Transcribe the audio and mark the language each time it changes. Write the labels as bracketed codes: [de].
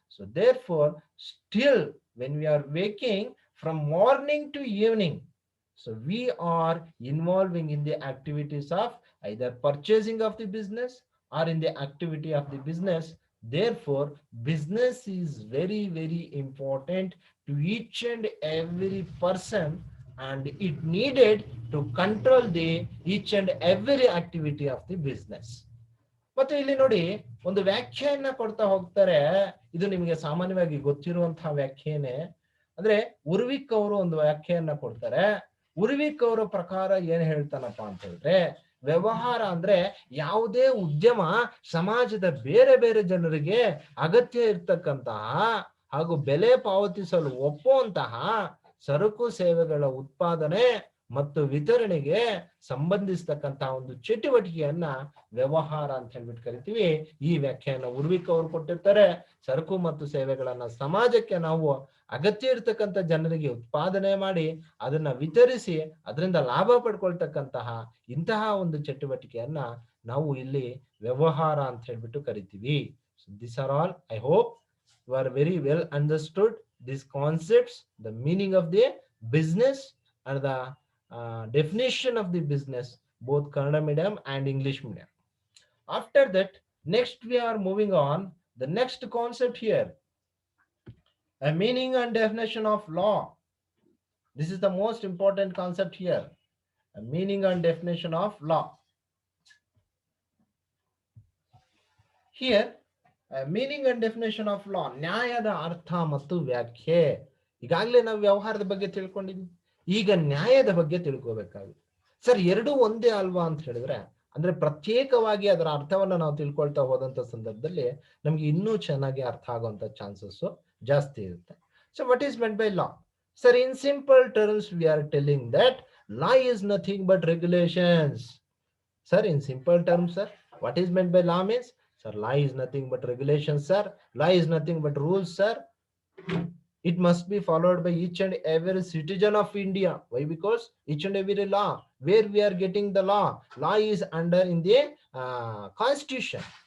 [en] So therefore, still when we are waking from morning to evening, so we are involving in the activities of either purchasing of the business or in the activity of the business. Therefore, business is very, very important to each and every person, and it needed to control the each and every activity of the business. [kn] ಮತ್ತೆ ಇಲ್ಲಿ ನೋಡಿ, ಒಂದು ವ್ಯಾಖ್ಯೆಯನ್ನ ಕೊಡ್ತಾ ಹೋಗ್ತಾರೆ. ಇದು ನಿಮಗೆ ಸಾಮಾನ್ಯವಾಗಿ ಗೊತ್ತಿರುವಂತಹ ವ್ಯಾಖ್ಯೆನೆ. ಅಂದ್ರೆ ಉರ್ವಿಕ್ ಅವರು ಒಂದು ವ್ಯಾಖ್ಯೆಯನ್ನ ಕೊಡ್ತಾರೆ. ಉರ್ವಿಕ್ ಅವರ ಪ್ರಕಾರ ಏನ್ ಹೇಳ್ತಾನಪ್ಪ ಅಂತ ಹೇಳಿದ್ರೆ, ವ್ಯವಹಾರ ಅಂದ್ರೆ ಯಾವುದೇ ಉದ್ಯಮ ಸಮಾಜದ ಬೇರೆ ಬೇರೆ ಜನರಿಗೆ ಅಗತ್ಯ ಇರ್ತಕ್ಕಂತಹ ಹಾಗೂ ಬೆಲೆ ಪಾವತಿಸಲು ಒಪ್ಪುವಂತಹ ಸರಕು ಸೇವೆಗಳ ಉತ್ಪಾದನೆ ಮತ್ತು ವಿತರಣೆಗೆ ಸಂಬಂಧಿಸತಕ್ಕಂತಹ ಒಂದು ಚಟುವಟಿಕೆಯನ್ನ ವ್ಯವಹಾರ ಅಂತ ಹೇಳ್ಬಿಟ್ಟು ಕರಿತೀವಿ. ಈ ವ್ಯಾಖ್ಯಾನ ಉರ್ವಿಕ್ ಅವರು ಕೊಟ್ಟಿರ್ತಾರೆ. ಸರಕು ಮತ್ತು ಸೇವೆಗಳನ್ನ ಸಮಾಜಕ್ಕೆ ನಾವು ಅಗತ್ಯ ಇರತಕ್ಕಂಥ ಜನರಿಗೆ ಉತ್ಪಾದನೆ ಮಾಡಿ ಅದನ್ನ ವಿತರಿಸಿ ಅದರಿಂದ ಲಾಭ ಪಡ್ಕೊಳ್ತಕ್ಕಂತಹ ಇಂತಹ ಒಂದು ಚಟುವಟಿಕೆಯನ್ನ ನಾವು ಇಲ್ಲಿ ವ್ಯವಹಾರ ಅಂತ ಹೇಳ್ಬಿಟ್ಟು ಕರಿತೀವಿ. [en] So this are all. I hope you are very well understood these concepts, the meaning of the business and the definition of the business, both Kannada medium and English medium. After that, next we are moving on. The next concept here, a meaning and definition of law. This is the most important concept here, a meaning and definition of law. Here, meaning and definition of law, [kn] ನ್ಯಾಯದ ಅರ್ಥ ಮತ್ತು ವ್ಯಾಖ್ಯೆ. ಈಗಾಗಲೇ ನಾವು ವ್ಯವಹಾರದ ಬಗ್ಗೆ ತಿಳ್ಕೊಂಡಿದ್ವಿ, ಈಗ ನ್ಯಾಯದ ಬಗ್ಗೆ ತಿಳ್ಕೋಬೇಕಾಗುತ್ತೆ. ಸರ್ ಎರಡೂ ಒಂದೇ ಅಲ್ವಾ ಅಂತ ಹೇಳಿದ್ರೆ, ಅಂದ್ರೆ ಪ್ರತ್ಯೇಕವಾಗಿ ಅದರ ಅರ್ಥವನ್ನ ನಾವು ತಿಳ್ಕೊಳ್ತಾ ಹೋದಂತ ಸಂದರ್ಭದಲ್ಲಿ ನಮ್ಗೆ ಇನ್ನೂ ಚೆನ್ನಾಗಿ ಅರ್ಥ ಆಗುವಂತ ಚಾನ್ಸಸ್ ಜಾಸ್ತಿ ಇರುತ್ತೆ. [en] So what is meant by law? Sir in simple terms we are telling that law is nothing but regulations. Sir, in simple terms, sir, what is meant by law means? Sir, law is nothing but regulations, sir. Law is nothing but rules, sir. It must be followed by each and every citizen of India. Why? Because each and every law, where we are getting the law, law is under in the constitution.